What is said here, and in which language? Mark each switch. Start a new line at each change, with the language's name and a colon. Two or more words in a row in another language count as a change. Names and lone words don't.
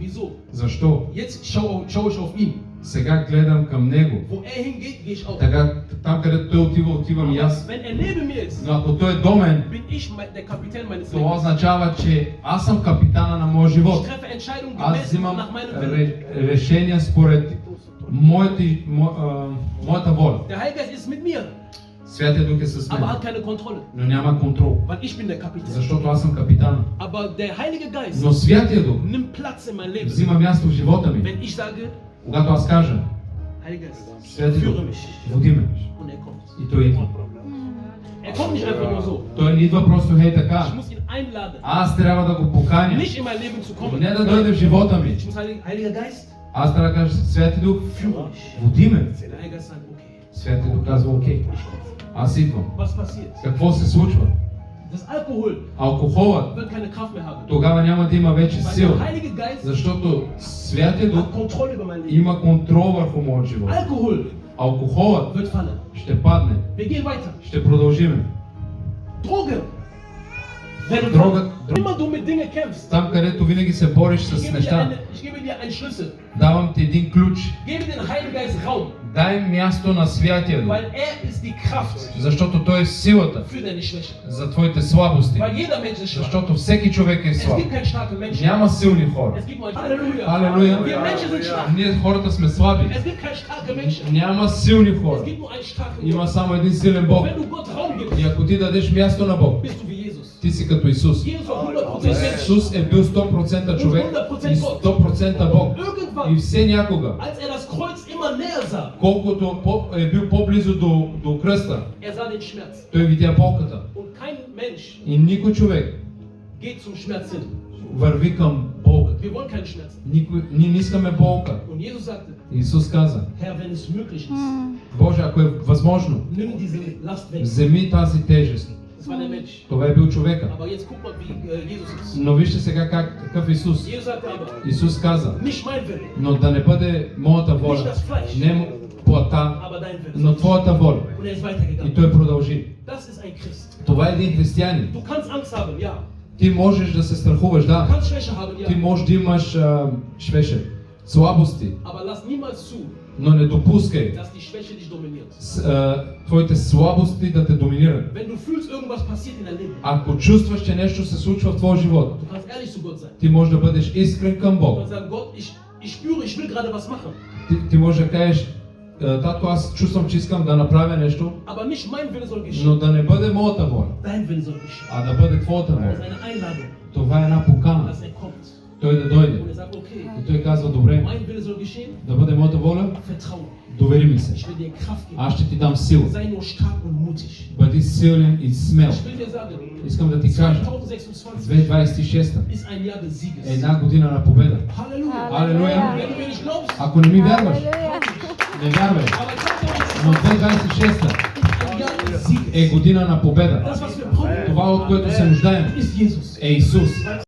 German: Wieso?
Bulgarian: Защо?
German: Jetzt schaue ich auf ihn.
Bulgarian: Сега гледам към Него.
German: Wo er hingeht, gehe ich auch.
Bulgarian: Така, там където Той отива, отивам и аз.
German: Wenn er neben mir ist,
Bulgarian: Но ако Той е до мен,
German: bin ich der Kapitän meines
Bulgarian: това
German: Lebens.
Bulgarian: означава, че аз съм капитана на моя
German: Ich
Bulgarian: живот.
German: treffe Entscheidungen
Bulgarian: Аз
German: gemessen
Bulgarian: взимам
German: nach meinem Willen.
Bulgarian: решения според моята воля.
German: Der Heilige Geist ist mit mir,
Bulgarian: Святия Дух е с
German: aber
Bulgarian: мен,
German: hat keine Kontrolle,
Bulgarian: но няма контрол,
German: weil ich bin der Kapitän.
Bulgarian: защото аз съм капитан.
German: Aber der Heilige Geist
Bulgarian: Но Святия Дух
German: nimmt Platz in mein Leben.
Bulgarian: взима място в живота ми,
German: Wenn ich sage,
Bulgarian: когато аз кажа,
German: Heiliger Geist,
Bulgarian: Святия Дух,
German: führe mich.
Bulgarian: води ме.
German: Und er kommt.
Bulgarian: И Той идва.
German: Er kommt nicht einfach nur so.
Bulgarian: Той не идва просто хей
German: Ich
Bulgarian: така.
German: muss ihn einladen,
Bulgarian: Аз трябва да го поканя.
German: nicht in mein Leben zu kommen.
Bulgarian: Не да дойде в живота ми.
German: Ich muss Heiliger Geist,
Bulgarian: Аз трябва да кажа, Святи Дух,
German: führe mich.
Bulgarian: води ме.
German: Der Heilige Geist sagt, okay,
Bulgarian: Святи Дух казва, окей, аз идвам.
German: was passiert?
Bulgarian: Какво се случва?
German: Das Alkohol
Bulgarian: Алкохолът
German: wird keine Kraft mehr haben.
Bulgarian: тогава няма да има вече
German: Weil der
Bulgarian: сила,
German: Heilige Geist
Bulgarian: защото Святия Дух
German: hat Kontrolle über mein Leben.
Bulgarian: има контрол върху моят живот.
German: Alkohol
Bulgarian: Алкохолът
German: wird fallen.
Bulgarian: ще падне.
German: Wir gehen weiter.
Bulgarian: Ще продължиме.
German: Droge. Wenn du Droge- immer du mit Dingen kämpfst,
Bulgarian: Там, където винаги се бориш
German: ich
Bulgarian: с
German: gebe,
Bulgarian: неща,
German: ich gebe dir einen Schlüssel.
Bulgarian: давам ти един ключ.
German: Gebe den Heiligen Geist Raum,
Bulgarian: Дай място на Святия Дух,
German: weil er ist die Kraft
Bulgarian: защото Той е силата
German: für deine Schwäche.
Bulgarian: за твоите слабости.
German: Weil jeder Mensch ist schwach.
Bulgarian: Защото всеки човек е
German: Es
Bulgarian: слаб.
German: gibt keine starken Menschen.
Bulgarian: Няма силни хора.
German: Es gibt nur Halleluja.
Bulgarian: Halleluja.
German: Wir Menschen sind schwach.
Bulgarian: Ние хората сме слаби.
German: Es gibt keine starken Menschen.
Bulgarian: Няма силни
German: Es
Bulgarian: хора.
German: gibt nur einen starken
Bulgarian: Има
German: Gott.
Bulgarian: само един силен Бог.
German: Wenn du Gott Raum
Bulgarian: И
German: gibst,
Bulgarian: ако ти дадеш място на Бог,
German: bist du wie Jesus.
Bulgarian: ти си като Исус.
German: Jesus war 100% Mensch.
Bulgarian: Исус е бил 100% човек и 100% Бог. И
German: Irgendwann,
Bulgarian: все някога,
German: als er das Kreuz immer näher sah,
Bulgarian: колкото е бил по-близо до кръста,
German: er sah den Schmerz.
Bulgarian: той видя болката.
German: Und kein Mensch
Bulgarian: И никой човек
German: geht zum Schmerz hin.
Bulgarian: върви към болката.
German: Wir wollen keinen Schmerz.
Bulgarian: Ние не искаме болка.
German: Und Jesus sagte,
Bulgarian: Исус каза,
German: Herr, wenn es möglich ist,
Bulgarian: Боже, ако е възможно,
German: nimm diese Last weg.
Bulgarian: вземи тази тежест.
German: Das war der Mensch.
Bulgarian: Това е бил човека.
German: Aber jetzt guck mal, wie Jesus ist.
Bulgarian: Но вижте сега какъв Исус.
German: Jesus sagte aber,
Bulgarian: Исус каза,
German: nicht mein Wille,
Bulgarian: но да не бъде моята воля, не плътта,
German: aber dein Wille.
Bulgarian: но твоята воля.
German: Und er ist
Bulgarian: И
German: weitergegangen.
Bulgarian: той продължи.
German: Das ist ein Christ.
Bulgarian: Това е един християнин.
German: Du kannst Angst haben, ja.
Bulgarian: Ти можеш да се страхуваш,
German: Du
Bulgarian: да.
German: kannst Schwäche haben,
Bulgarian: Ти
German: ja.
Bulgarian: можеш да имаш слабости,
German: Aber lass niemals zu,
Bulgarian: но не допускай
German: dass die Schwäche dich dominiert.
Bulgarian: твоите слабости да те доминират.
German: Wenn du fühlst, irgendwas passiert in deinem Leben,
Bulgarian: Ако чувстваш, че нещо се случва в твоя живот,
German: du kannst ehrlich zu Gott sein.
Bulgarian: ти можеш да бъдеш искрен към
German: Du
Bulgarian: Бог.
German: kannst sagen, Gott, ich spüre, ich will gerade was machen.
Bulgarian: Ти можеш да кажеш, татко, аз чувствам, че искам да направя нещо,
German: Aber nicht mein Wille soll
Bulgarian: но
German: geschehen.
Bulgarian: да не бъде моята воля,
German: Dein Wille soll geschehen.
Bulgarian: а да бъде твоята
German: Das
Bulgarian: воля.
German: ist eine Einladung,
Bulgarian: Това е една покана.
German: dass er kommt.
Bulgarian: Той да дойде.
German: Und er sagt, okay,
Bulgarian: И той казва, добре,
German: mein Wille soll geschehen.
Bulgarian: да бъде моята воля,
German: Vertraue.
Bulgarian: довери ми се.
German: Ich will dir Kraft geben.
Bulgarian: Аз ще ти дам сила.
German: Sei nur stark und mutig.
Bulgarian: Бъди силен и смел.
German: Ich will dir sagen,
Bulgarian: Искам да ти кажа,
German: 2026
Bulgarian: 2026
German: ist ein Jahr des
Bulgarian: е
German: Sieges.
Bulgarian: една година на победа.
German: Halleluja.
Bulgarian: Алелуя!
German: Wenn du mir nicht glaubst,
Bulgarian: Ако не ми вярваш,
German: Halleluja.
Bulgarian: не вярвай.
German: aber 2026
Bulgarian: Но 2026
German: ist ein Jahr des Sieges.
Bulgarian: е година на победа.
German: Das, was wir brauchen,
Bulgarian: Това, от което се нуждаем,
German: ist Jesus.
Bulgarian: е Исус.